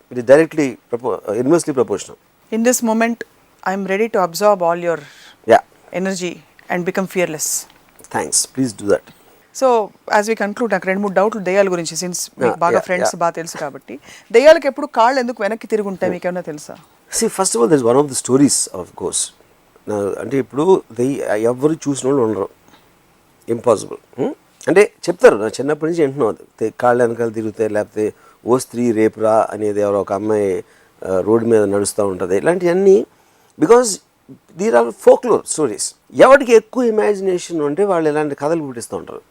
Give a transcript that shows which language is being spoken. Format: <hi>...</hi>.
<en>It is directly inversely proportional. In this moment I'm ready to observe all your energy and become fearless. Thanks, please do that. So as we conclude,</en> <te>నాకు 2-3 డౌట్లు దెయ్యాల గురించి, since మీకు బాగా friends బాగా తెలుసు కాబట్టి. దెయ్యాలకు ఎప్పుడు కాళ్ళు ఎందుకు వెనక్కి తిరిగి ఉంటాయి మీకు ఏమైనా తెలుసా?</te> <en>See, first of all, there's one of the stories of ghosts.</en> <te>అంటే ఇప్పుడు ఎవరు చూసిన వాళ్ళు ఉండరు, ఇంపాసిబుల్. అంటే చెప్తారు, నా చిన్నప్పటి నుంచి వింటున్నాను, కాళ్ళ వెనకాల తిరుగుతాయి, లేకపోతే ఓ స్త్రీ రేపురా అనేది ఎవరో ఒక అమ్మాయి రోడ్డు మీద నడుస్తూ ఉంటుంది, ఇలాంటివన్నీ.</te> <en>Because there are folklore stories.</en> <te>ఎవరికి ఎక్కువ ఇమాజినేషన్ ఉంటే వాళ్ళు ఇలాంటి కథలు పుట్టిస్తూ ఉంటారు.</te>